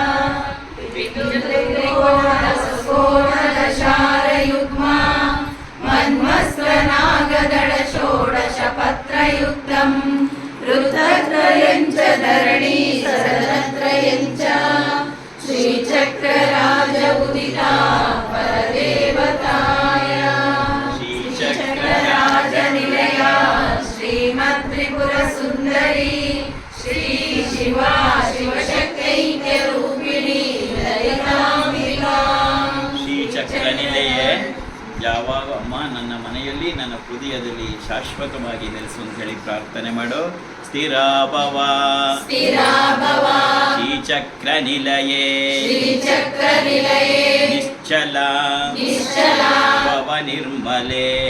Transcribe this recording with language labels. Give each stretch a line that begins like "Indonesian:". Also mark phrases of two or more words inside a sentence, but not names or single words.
Sanskrit: ತ್ರಿಕೋಣ ವಸುಕೋಣ ದಶಾರ ಯುಗ್ಮ ಮನ್ವಸ್ತ್ರ ನಾಗದಳ ಷೋಡಶ ಪತ್ರಯುಕ್ತಂ ರುದ್ರತ್ರಯಂಚ ಧರಣಿ ಸದನತ್ರಯಂಚ ಶ್ರೀಚಕ್ರ ರಾಜ ಉದಿತಾ ಪರದೇವತಾಯ. ಶ್ರೀಚಕ್ರ ರಾಜ ನಿಲಯ ಶ್ರೀಮತ್ ತ್ರಿಪುರ ಸುಂದರಿ ಶ್ರೀ ಶಿವಾ ಶಿವಶಕ್ತೈಕ್ಯ ರೂಪಿಣಿ ಲಲಿತಾಂಬಿಕಾ. ಶ್ರೀಚಕ್ರ ನಿಲಯೇ
Kannada: ಯಾವಾಗ ಅಮ್ಮ ನನ್ನ ಮನೆಯಲ್ಲಿ ನನ್ನ ಹೃದಯದಲ್ಲಿ ಶಾಶ್ವತವಾಗಿ ನೆಲೆಸು ಅಂತ ಹೇಳಿ ಪ್ರಾರ್ಥನೆ ಮಾಡೋ.
Sanskrit: ಸ್ಥಿರ ಭವ ಶ್ರೀಚಕ್ರ ನಿಲಯೇ ನಿಶ್ಚಲ ಭವ ನಿರ್ಮಲೆ